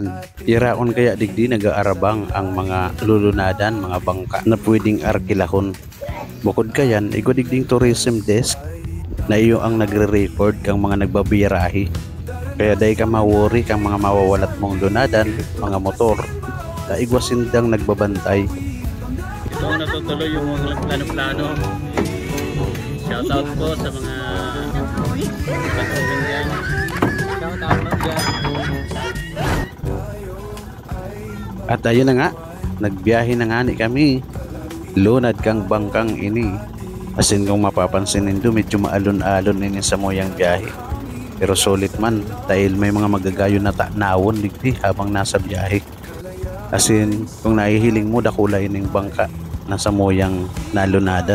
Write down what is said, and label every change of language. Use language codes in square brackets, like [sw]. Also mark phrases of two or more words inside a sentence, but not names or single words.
[bik] Iraon kaya digdi nag-aarabang ang mga lulunadan, mga bangka na pwedeng arkilahon. Bukod kayan, igo digding [en] tourism desk [bik] na iyo ang nagre-record kang mga nagbabirahe. Kaya dahi ka mawori kang mga mawawalat mong lunadan, mga motor, na igwasindang nagbabantay. [tl] Ito ang natutuloy yung mga plano-plano. Shoutout po sa mga patuloy yan. Shoutout po dyan. At ayun na nga, [bik] nagbiyahe na nga ni kami. Lunad kang bangkang ini. Asin kung mapapansin nindo, medyo maalon-alon ini sa moyang biyahe. Pero solid man dahil may mga magagayon na tanawon digdi habang nasa biyahe. Asin kung nahihiling mo dakulay ning bangka nasa moyang nalunadan.